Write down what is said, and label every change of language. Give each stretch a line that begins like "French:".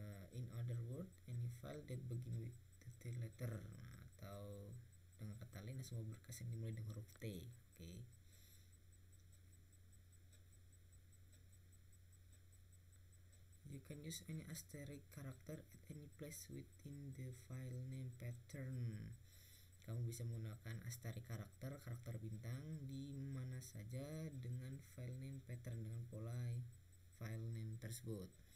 English: In other words, any file that begin with the T letter.
Indonesian: Nah, atau dengan kata lain semua berkas yang dimulai dengan huruf T. Oke.
English: You can use any asterisk character at any place within the file name pattern.
Indonesian: Kamu bisa menggunakan asterisk karakter bintang di mana saja dengan file name pattern, dengan pola file name tersebut.